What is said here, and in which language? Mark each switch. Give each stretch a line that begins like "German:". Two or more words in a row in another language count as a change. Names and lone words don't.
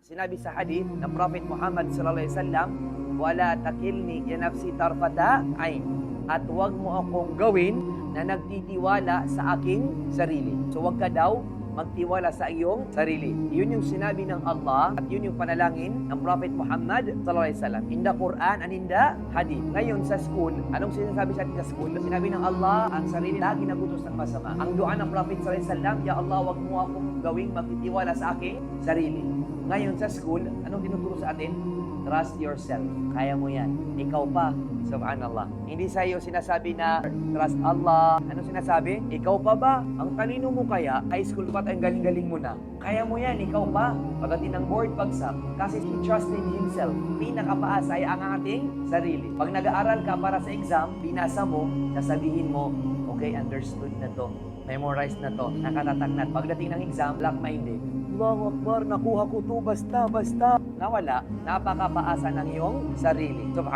Filipino: Sinabi sa hadith ng Prophet Muhammad
Arabic: صلى الله عليه وسلم, "ولا تكلني يا نفسي طرفة عين."
Filipino: At huwag mo akong gawin na nagtitiwala sa aking sarili. So huwag ka daw magtiwala sa iyong sarili. Yun yung sinabi ng Allah at yun yung panalangin ng Prophet Muhammad
Arabic: صلى الله عليه وسلم.
English: In the Quran and in the Hadith.
Filipino: Ngayon sa school, anong sinasabi sa atin sa school? Sinabi ng Allah, ang sarili lagi nagutos ng masama. Ang dua ng Prophet
Arabic: صلى الله عليه وسلم, يا الله,
Filipino: wag mo akong gawing magtitiwala sa aking sarili. Ngayon sa school, anong tinuturo sa atin?
English: Trust yourself.
Filipino: Kaya mo yan. Ikaw pa. Subhanallah. Hindi sa iyo sinasabi na
English: trust Allah.
Filipino: Ano sinasabi? Ikaw pa ba? Ang kanino mo kaya?
English: High school
Filipino: pa tayong galing-galing mo na. Kaya mo yan. Ikaw pa. Pagdating ng board bagsak.
English: Kasi he trusted himself.
Filipino: Pinakapaasa ay ang ating sarili. Pag nag-aaral ka para sa exam, binasa mo, sasabihin mo, okay, understood na to. Memorize na to. Nakatatak na. Pagdating ng exam, black-minded.
Arabic: الله أكبر,
Filipino: nakuha ko to, basta. Nawala, napakapaasa ng iyong sarili.